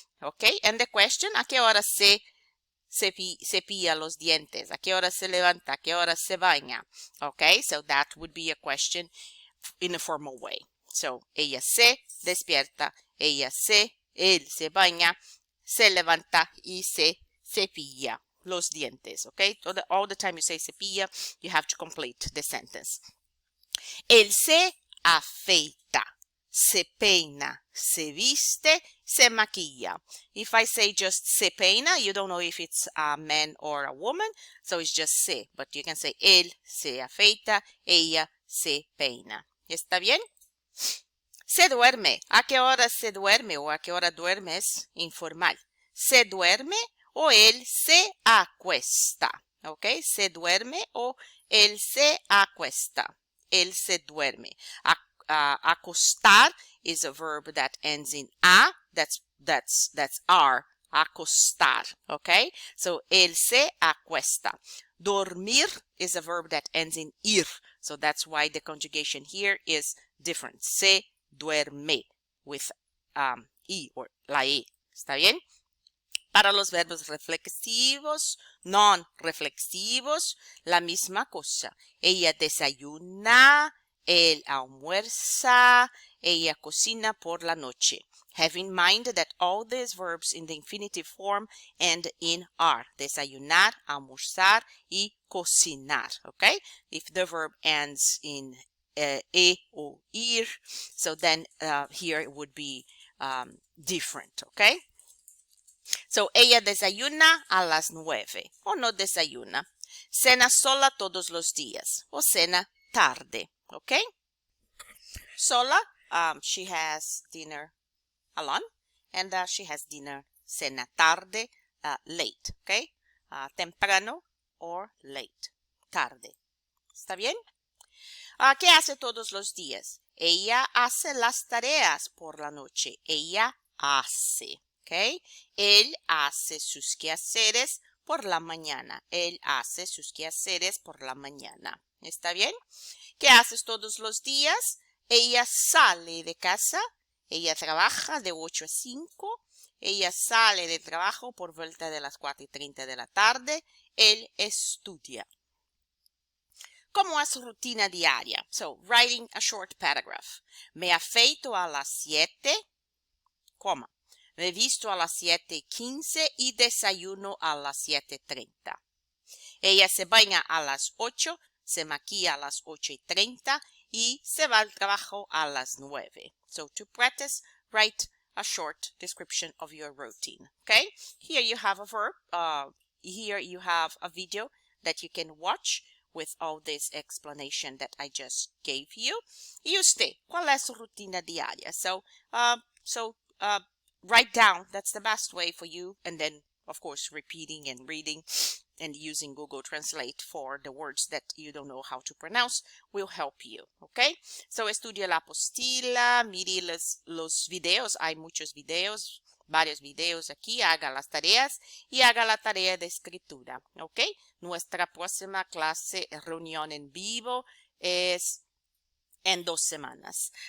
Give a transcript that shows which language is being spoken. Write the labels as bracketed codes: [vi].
[en] Okay, and the question, [es] ¿a qué hora se cepilla los dientes? ¿A qué hora se levanta? ¿A qué hora se baña? [en] Okay, so that would be a question in a formal way. [es] So, ella se despierta, él se baña, se levanta y se cepilla los dientes, okay? [en] So all the time you say cepilla, you have to complete the sentence. [es] Él se afeita, se peina, se viste, se maquilla. [en] If I say just se peina, you don't know if it's a man or a woman, so it's just se, but you can say [es] él se afeita, ella se peina. ¿Está bien? Se duerme. ¿A qué hora se duerme o a qué hora duermes? Informal. Se duerme o él se acuesta. ¿Ok? Se duerme o él se acuesta. Él se duerme. [en] Acostar is a verb that ends in a. That's R. Acostar. ¿Ok? [es] So, él se acuesta. [en] Dormir is a verb that ends in ir. So that's why the conjugation here is different. [es] Se duerme with I or la E. ¿Está bien? Para los verbos reflexivos, non-reflexivos, la misma cosa. Ella desayuna, él almuerza, ella cocina por la noche. [en] Have in mind that all these verbs in the infinitive form end in R. [es] Desayunar, almorzar, y cocinar. [en] Okay? If the verb ends in e or ir, so then here it would be different. Okay? [es] So, ella desayuna a las 9 o no desayuna. Cena sola todos los días o cena tarde. [en] Okay? Sola, she has dinner alone, and she has dinner, [es] cena tarde, [en] late, okay? [es] Temprano or late, tarde. ¿Está bien? ¿Qué hace todos los días? Ella hace las tareas por la noche. Ella hace, okay? Él hace sus quehaceres por la mañana. Él hace sus quehaceres por la mañana. ¿Está bien? ¿Qué haces todos los días? Ella sale de casa. Ella trabaja de 8 a 5. Ella sale de trabajo por vuelta de las 4:30 de la tarde. Él estudia. ¿Cómo es rutina diaria? [en] So, writing a short paragraph. [es] Me afeito a las 7, coma. Me visto a las 7:15 y desayuno a las 7:30. Ella se baña a las 8, se maquilla a las 8:30 y se va al trabajo a las 9. [en] So, to practice, write a short description of your routine. Okay? Here you have a verb. Here you have a video that you can watch with all this explanation that I just gave you. [es] ¿Y usted? ¿Cuál es su rutina diaria? [en] So, write down. That's the best way for you. And then, of course, repeating and reading and using Google Translate for the words that you don't know how to pronounce will help you. Okay? So, [es] estudia la apostila, mire los videos. Hay muchos videos, varios videos aquí. Haga las tareas y haga la tarea de escritura. ¿Ok? Nuestra próxima clase, reunión en vivo, es en 2 semanas.